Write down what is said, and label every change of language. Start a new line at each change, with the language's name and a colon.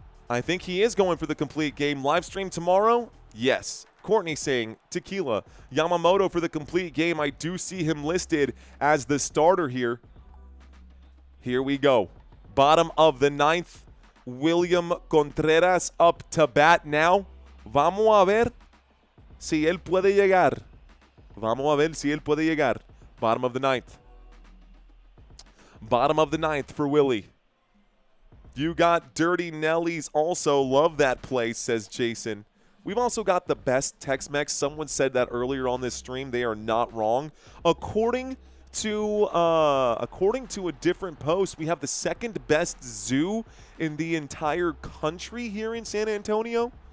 English: I think he is going for the complete game. Live stream tomorrow? Yes. Courtney saying tequila. Yamamoto for the complete game. I do see him listed as the starter here. Here we go. Bottom of the 9th William Contreras up to bat now.
Spanish: Vamos a ver si él puede llegar. Vamos a ver si él puede llegar.
English: Bottom of the ninth. Bottom of the ninth for Willie. You got Dirty Nellies also. Love that play, says Jason. We've also got the best Tex-Mex. Someone said that earlier on this stream. They are not wrong. According to a different post, we have the second best zoo in the entire country here in San Antonio.